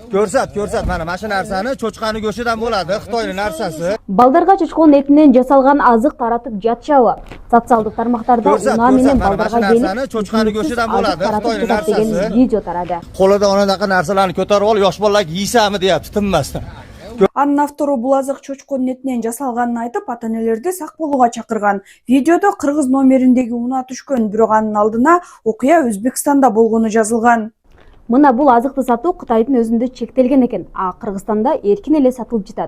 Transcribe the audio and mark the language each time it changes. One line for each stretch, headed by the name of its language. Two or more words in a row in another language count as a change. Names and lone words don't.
Uzbek: Ko'rsat, mana shu narsani cho'chqani go'shtidan bo'ladi, Xitoyning narsasi.
Kyrgyz: Балдарга чочкон этинен жасалган азык таратып жатышабы? Социалдык тармактарда унаа менен балдарга келип,
Uzbek: cho'chqani go'shtidan bo'ladi, Xitoyning narsasi.
Kyrgyz: Видео тарады.
Uzbek: Qo'lida onaqa narsalarni ko'tarib olib, yosh bolalarga yeysami deyapti, tinmasdan.
Kyrgyz: Анын автору бул азык чочконун этинен жасалганын айтып, ата-энелерди сак болууга чакырган. Видеодо кыргыз номериндеги унаа түшкөн, бирок анын алдына окуя Өзбекстанда болгону жазылган. Мына бул азыкты сатуу Кытайдын өзүндө чектелген экен, а Кыргызстанда эркин эле сатылып жатат.